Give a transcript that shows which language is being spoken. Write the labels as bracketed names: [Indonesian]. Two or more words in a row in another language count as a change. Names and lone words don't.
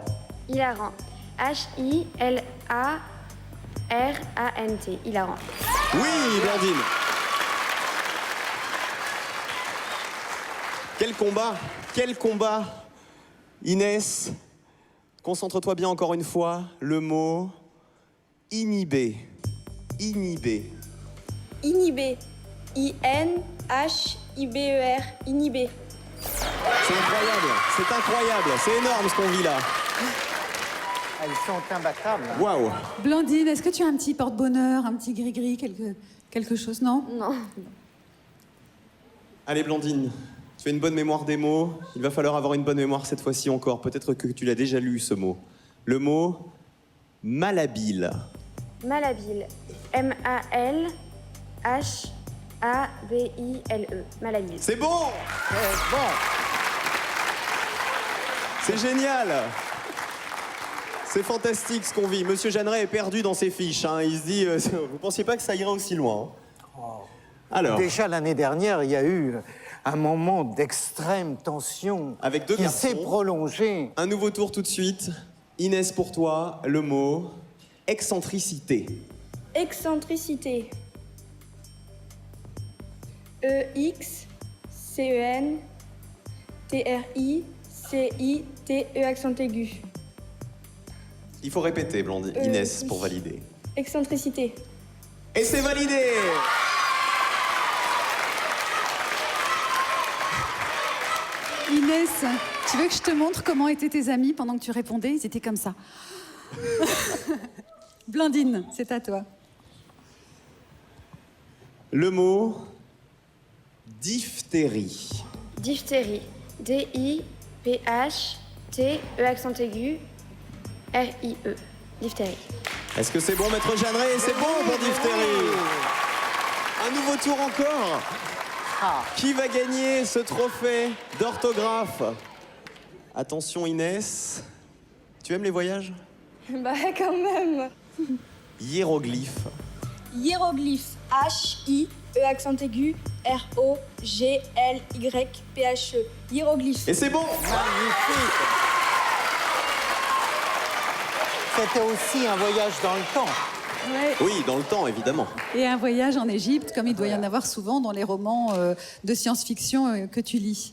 [French] Hilarant. H-I-L-A-R-A-N-T. Hilarant. Oui, Blandine. Quel combat. Quel combat. Inès, concentre-toi bien encore une fois. Le mot inhibé. Inhibé. Inhibé. I-N-H-I-B-E-R. Inhibé. C'est incroyable, c'est incroyable, c'est énorme ce qu'on vit là. Elles sont imbattables. Waouh. Blandine, est-ce que tu as un petit porte-bonheur, un petit gris-gris, quelque chose, non? Non. Allez Blandine, tu as une bonne mémoire des mots. Il va falloir avoir une bonne mémoire cette fois-ci encore. Peut-être que tu l'as déjà lu ce mot. Le mot malhabile. Malhabile. M-A-L-H-A-B-I-L-E. Malhabile. C'est bon. C'est génial. C'est fantastique ce qu'on vit. Monsieur Jeanneret est perdu dans ses fiches. Hein. Il se dit, vous pensiez pas que ça irait aussi loin? Alors, Déjà l'année dernière, il y a eu un moment d'extrême tension avec deux qui s'est garçons. prolongé. Un nouveau tour tout de suite. Inès, pour toi, le mot excentricité. Excentricité. E-X-C-E-N-T-R-I-C-I-T-E accent aigu. Il faut répéter, Blandine. Inès, pour valider. Excentricité. Et c'est validé. Inès, tu veux que je te montre comment étaient tes amis pendant que tu répondais? Ils étaient comme ça. Blandine, c'est à toi. Le mot diphtérie. Diphtérie. D-I-P-H-T-E accent aigu. R-I-E. Diphtérie. Est-ce que c'est bon, maître Jeanneret? C'est bon pour diphtérie. Un nouveau tour encore. Qui va gagner ce trophée d'orthographe? Attention Inès. Tu aimes les voyages? Bah quand même. Hiéroglyphe. Hiéroglyphe. H-I-E accent aigu. R-O-G-L-Y-P-H-E. Hiéroglyphe. Et c'est bon. Magnifique. C'était aussi un voyage dans le temps. Ouais. Oui, dans le temps, évidemment. Et un voyage en Égypte, comme il doit y en avoir souvent dans les romans de science-fiction que tu lis.